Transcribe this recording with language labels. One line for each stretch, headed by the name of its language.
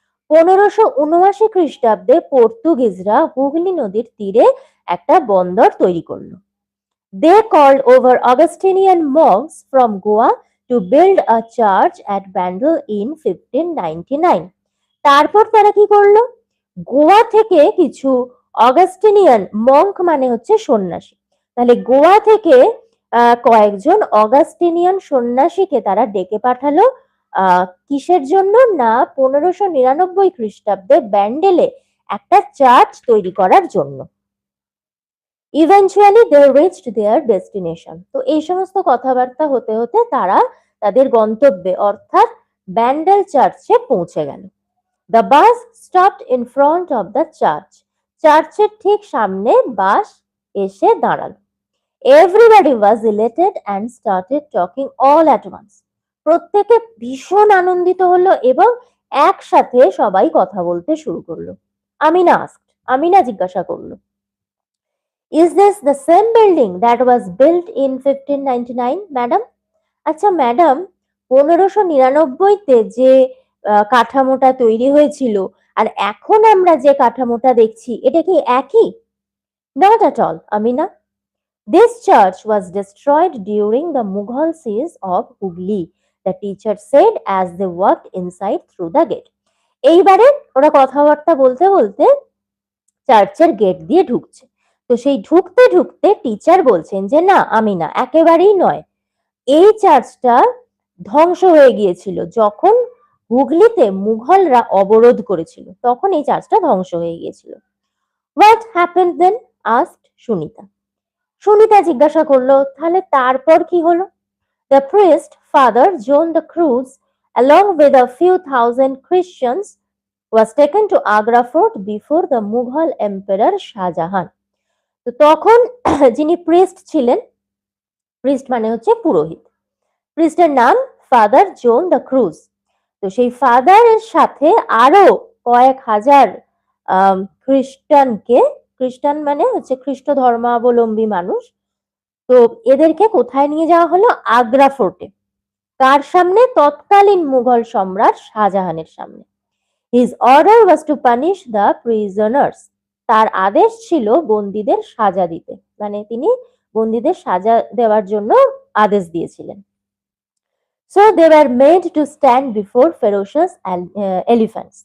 Bangla: 1579 খ্রিস্টাব্দে পর্তুগিজরা হুগলি নদীর তীরে একটা বন্দর তৈরি করলো।
English: They called over Augustinian monks from Goa to build a church at Bandel in 1599.
Bangla: তারপর তারা কি করলো? গোয়া থেকে কিছু অগাস্টিনিয়ান, মঙ্ক মানে হচ্ছে সন্ন্যাসী, তাহলে গোয়া থেকে কয়েকজন অগাস্টিনিয়ান সন্ন্যাসীকে তারা ডেকে পাঠালো কিসের জন্য না 1599 খ্রিস্টাব্দে ব্যান্ডেলে একটা চার্চ তৈরি করার জন্য।
English: Eventually they reached their destination.
Bangla: তো এই সমস্ত কথাবার্তা হতে হতে তারা তাদের গন্তব্যে অর্থাৎ ব্যান্ডেল চার্চে পৌঁছে গেল।
English: The bus stopped in front of the church.
Bangla: চার্চের ঠিক সামনে বাস এসে দাঁড়ালো।
English: Everybody was elated and started talking all at once.
Bangla: প্রত্যেকে ভীষণ আনন্দিত হলো এবং একসাথে সবাই কথা বলতে শুরু করলো। আমিনা জিজ্ঞাসা করলো,
English: Is this the same building that was built in 1599, madam?
Bangla: আচ্ছা ম্যাডাম, 1599-তে যে কাঠামোটা তৈরি হয়েছিল আর এখন আমরা যে কাঠামোটা দেখছি এটা কি একই?
English: Not at all, Amina. This church was destroyed during the Mughal siege of Hooghly, the teacher said as they walked inside through the gate.
Bangla: এইবারে ওরা কথাবার্তা বলতে বলতে চার্চের গেট দিয়ে ঢুকছে। তো সেই ঢুকতে ঢুকতে টিচার বলছেন যে না আমিনা, একেবারেই নয়, এই চার্চটা ধ্বংস হয়ে গিয়েছিল যখন হুগলিতে মুঘলরা অবরোধ করেছিল, তখন এই চার্চটা ধ্বংস হয়ে গিয়েছিল।
English: What happened then? asked
Bangla: Sunita. Sunita জিজ্ঞাসা করলো, তাহলে তারপর কি হলো?
English: The priest, Father John the Cruz, along with a few thousand Christians, was taken to Agra Fort before the Mughal Emperor Shah Jahan.
Bangla: তো তখন যিনি প্রিস্ট ছিলেন, প্রিস্ট মানে হচ্ছে পুরোহিত, প্রিস্টের নাম ফাদার জোন দ্য ক্রুজ। তো সেই ফাদারের সাথে আরো কয়েক হাজার খ্রিস্টানকে, খ্রিস্টান মানে হচ্ছে খ্রিস্ট ধর্মাবলম্বী মানুষ, তো এদেরকে কোথায় নিয়ে যাওয়া হলো? আগ্রা ফোর্টে। কার সামনে? তৎকালীন মুঘল সম্রাট শাহজাহানের সামনে।
English: His order was to punish the prisoners.
Bangla: তার আদেশ ছিল বন্দীদের সাজা দিতে, মানে তিনি বন্দীদের সাজা দেওয়ার জন্য আদেশ দিয়েছিলেন।
English: So they were made to stand before ferocious elephants.